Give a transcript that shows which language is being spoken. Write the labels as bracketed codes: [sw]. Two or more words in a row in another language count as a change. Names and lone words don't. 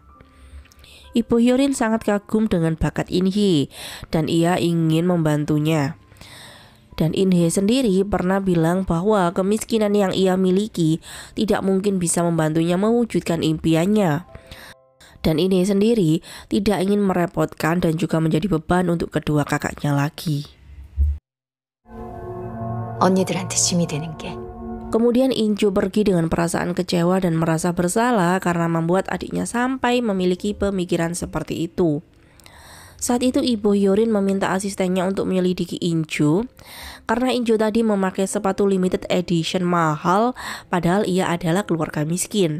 [id] Ibu Hyorin sangat kagum dengan bakat In Hye dan ia ingin membantunya. Dan In Hye sendiri pernah bilang bahwa kemiskinan yang ia miliki tidak mungkin bisa membantunya mewujudkan impiannya. Dan In Hye sendiri tidak ingin merepotkan dan juga menjadi beban untuk kedua kakaknya lagi. [ko] 언니들한테 짐이 되는 게. [id] Kemudian In-jo pergi dengan perasaan kecewa dan merasa bersalah karena membuat adiknya sampai memiliki pemikiran seperti itu. Saat itu ibu Hyorin meminta asistennya untuk menyelidiki In-jo karena In-jo tadi memakai sepatu [en] limited edition [id] mahal padahal ia adalah keluarga miskin.